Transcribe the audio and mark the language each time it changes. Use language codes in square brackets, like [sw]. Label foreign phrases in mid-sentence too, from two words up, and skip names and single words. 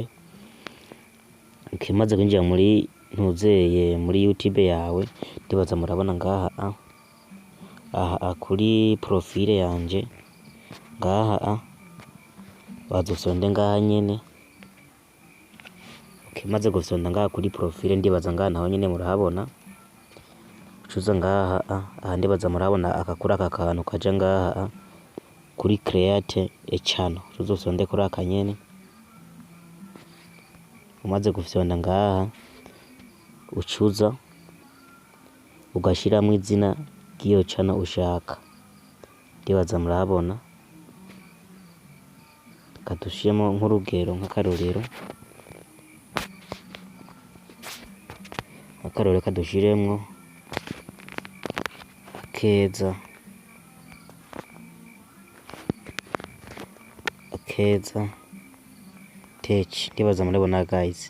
[rn] Ukimaze kwinjira muri muri YouTube yawe, ndibaza murabona ngaha kuri profile yanje, ngaha bazosonde ngaha nyene. Ukimaze gusonda ngaha kuri profile, ndibaza ngaha naho nyene murahabona. Ucuza ngaha ndibaza murabona akakura aka kantu kaja ngaha kuri [en] create a channel, [rn] tuzosonde kuri aka nyene. Umaze gufyonda ngaha ucuza ugashiramwo izina ry'iyo channel ushaka, ndibaza murabona. Kadushiremo nk'urugero, nk'akarorero kadushiremwo Akeza Tech, ndibaza murabona guys.